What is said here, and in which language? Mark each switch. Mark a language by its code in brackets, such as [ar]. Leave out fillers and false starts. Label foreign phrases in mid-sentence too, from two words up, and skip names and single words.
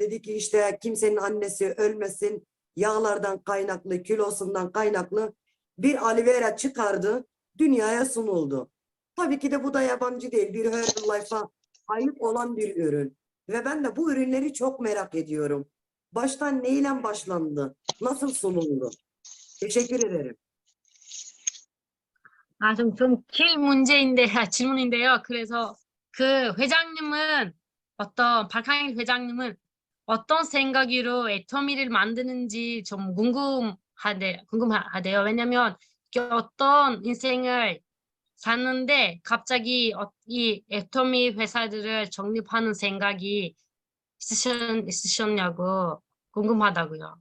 [tr] Dedi ki işte kimsenin annesi ölmesin. Yağlardan kaynaklı, kilosundan kaynaklı bir aloe vera çıkardı. Dünyaya sunuldu. Tabii ki de bu da yabancı değil. Bir Herbalife'a ait olan bir ürün. Ve ben de bu ürünleri çok merak ediyorum. Baştan neyle başlandı? Nasıl sunuldu? Teşekkür ederim. [ko] 아, 질문인데요. 그래서 그 회장님은 박항일 회장님은 어떤 생각으로 애터미를 만드는지 좀 궁금하대요. 왜냐면 어떤 인생을 사는데 갑자기 이 애터미 회사들을 정립하는 생각이 있으셨냐고 궁금하다고요.